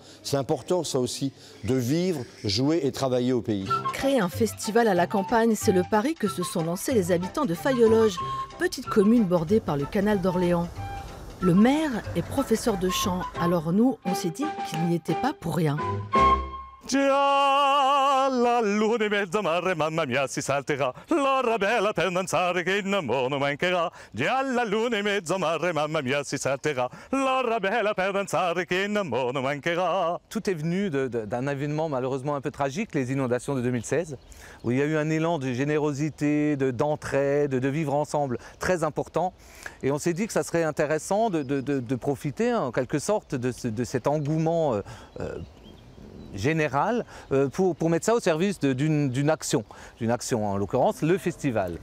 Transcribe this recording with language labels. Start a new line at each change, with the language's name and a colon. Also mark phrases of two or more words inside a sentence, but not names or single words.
French: C'est important, ça aussi, de vivre, jouer et travailler au pays. Créer un festival à la campagne, c'est le pari que se sont lancés les habitants de Fayologe, petite commune bordée par le canal d'Orléans. Le maire est professeur de chant, alors nous, on s'est dit qu'il n'y était pas pour rien.
Italian: Già la luna in mezzo mare, mamma mia, si salterà. L'ora bella per danzare che in amore non mancherà. Già la luna in mezzo mare, mamma mia, si salterà. L'ora bella per danzare che in amore non mancherà.
French: Tout est venu d'un événement malheureusement un peu tragique, les inondations de 2016, où il y a eu un élan de générosité, d'entraide, de vivre ensemble très important. Et on s'est dit que ça serait intéressant de profiter en quelque sorte de cet engouement général pour mettre ça au service d'une action, en l'occurrence le festival.